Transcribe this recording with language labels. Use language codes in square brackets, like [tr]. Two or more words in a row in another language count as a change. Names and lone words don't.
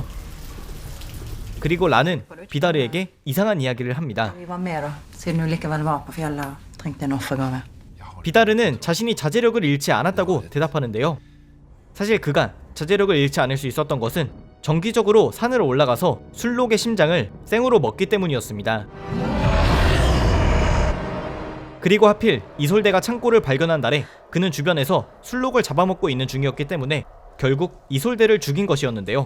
[ko] 그리고 라는 비다르에게 이상한 이야기를 합니다. [no] Vi var med da, siden du likevel var på fjellet og trengte en offergave. [ko] 비다르는 자신이 자제력을 잃지 않았다고 대답하는데요. 사실 그가 자제력을 잃지 않을 수 있었던 것은 정기적으로 산으로 올라가서 술록의 심장을 생으로 먹기 때문이었습니다. 그리고 하필 이솔데가 창고를 발견한 날에 그는 주변에서 술록을 잡아먹고 있는 중이었기 때문에 결국 이솔데를 죽인 것이었는데요.